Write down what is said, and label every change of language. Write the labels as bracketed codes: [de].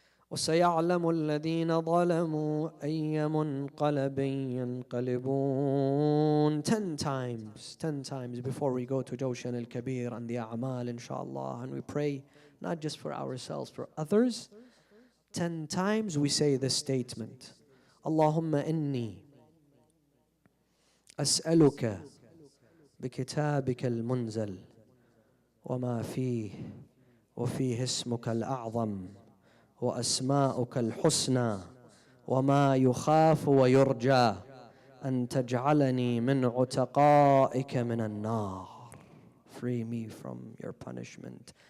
[ar] وَسَيَعْلَمُ الَّذِينَ ظَلَمُوا أَيَّ مُنْقَلَبٍ يَنْقَلِبُونَ [en] 10 times before we go to Jawshan al-Kabir and the A'mal, inshallah, and we pray not just for ourselves, for others. 10 times we say this statement. [ar] Allahumma inni as'aluka بكتابك المنزل وما فيه وفيه اسمك الأعظم وأسماؤك الحسنى وما يخاف ويرجى أن تجعلني من عتقائك من النار. [en] Free me from your punishment.